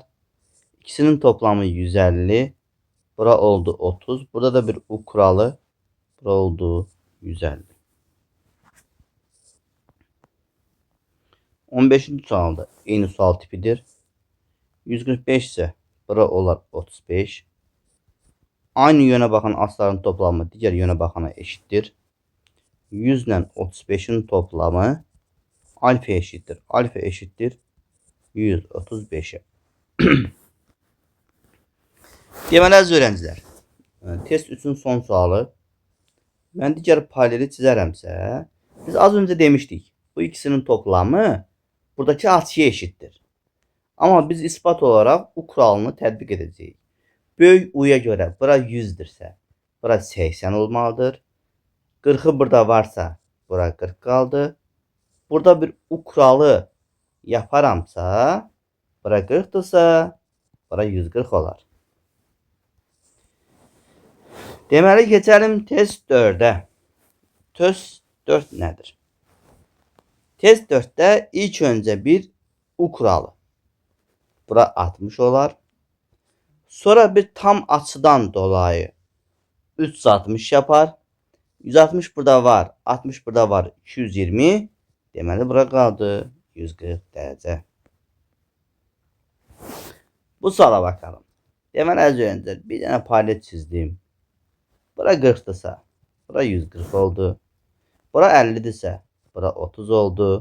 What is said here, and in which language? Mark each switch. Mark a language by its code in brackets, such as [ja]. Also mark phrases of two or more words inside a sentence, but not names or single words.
[tr] İkisinin toplamı 150. Bura oldu 30. Burada da bir U kuralı. Bura oldu 150. [az] 15-ci sualda eyni sual tipidir. [tr] 145 ise bura olar 35. Aynı yöne bakan asların toplamı diğer yöne bakana eşittir. 100 ile 35'in toplamı alfa eşittir. Alfa eşittir 135'e. [az] Deməli əziz öğrenciler, test 3'ün son sualı. [tr] Ben digər paraleli çizərəmsə, biz az önce demiştik. Bu ikisinin toplamı buradaki açıya eşittir. Ama biz ispat olarak U kuralını [az] tətbiq edəcəyik. [tr] Böyük U'ya göre bura 100'dirsə, bura 80 olmalıdır. 40'ı burada varsa bura 40 kaldı. Burada bir U kuralı yaparamsa bura 40'dırsa bura 140 olar. [az] Deməli keçelim test 4'e. [tr] Test 4 nedir? Test 4'te ilk önce bir U kuralı. Bura 60 olar. Sonra bir tam açıdan dolayı 360 yapar. 160 burada var. 60 burada var. 220. [az] Deməli bura qaldı 140 dərəcə. [tr] Bu suala bakalım. [az] Deməli az öncə bir dənə palet çizdim. [tr] Bura 40'dırsa, bura 140 oldu. Bura 50'dirsə, bura 30 oldu.